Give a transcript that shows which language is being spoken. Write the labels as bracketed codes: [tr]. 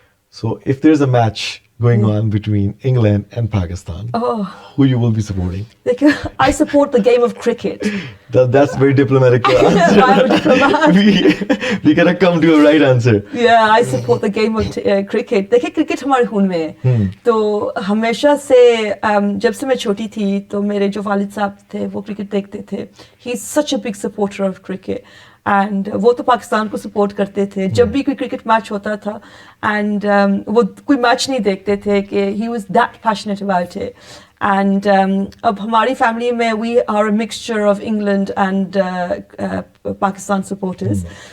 [en] So if there's a match going on between England and Pakistan, who you will be supporting? I support the game of cricket. That's very diplomatic answer. I'm a diplomat. We gotta come to a right answer. Yeah, I support the game of cricket. [hi] देखिए cricket हमारे खून में है. तो हमेशा से जब से मैं छोटी थी तो मेरे जो वालिद साहब थे वो क्रिकेट देखते थे. [en] He's such a big supporter of cricket. [hi] And वो तो पाकिस्तान को सपोर्ट करते थे. जब भी कोई क्रिकेट मैच होता था एंड वो कोई मैच नहीं देखते थे कि [en] He was that passionate about it. And [hi] अब हमारी फैमिली में [en] We are a mixture of England and Pakistan supporters.